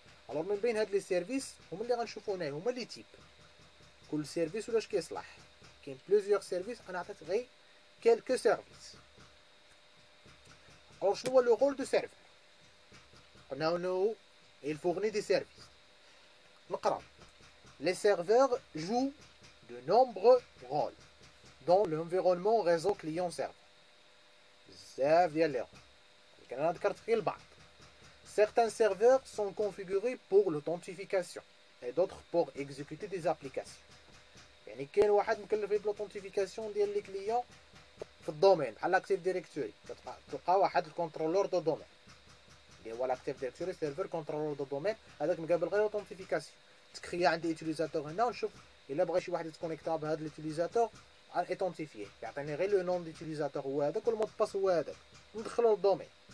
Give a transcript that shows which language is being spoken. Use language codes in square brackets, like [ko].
[ar] الوغ من بين هاد لي سيرفيس هما اللي غنشوفو هنايا، هما لي تيب، كل سيرفيس ولاش كيصلح. كاين بلوزيور سيرفيس، انا عطيت غير كيلكو سيرفيس. الوغ شنو هو لو رول دو سيرفر؟ قلنا انه يلفورني دي سيرفيس. نقرا [fr] les serveurs jouent de nombreux rôles dans l'environnement réseau client-serveur. [ar] بزاف ديال لي رول، انا ذكرت غير البعض. [fr] Certains serveurs sont configurés pour l'authentification et d'autres pour exécuter des applications. [ar] يعني كاين واحد مكلف بالauthentification ديال لي كليون في الدومين بحال لاكتيف ديريكتوري، تلقى واحد الكونترولور دو دومين اللي هو لاكتيف ديريكتوري سيرفر كونترولور دو دومين، هذاك مقابل غير اوثنتيفيكاسيون. تكريا عندي يوتيليزاتور هنا ونشوف الا بغى شي واحد يتكونيكتا بهذا اليوتيليزاتور ايتونتيفيه، يعطيني غير لو نون ديوتيليزاتور هو هذاك والمود باس هو هذاك، ندخلو للدومين.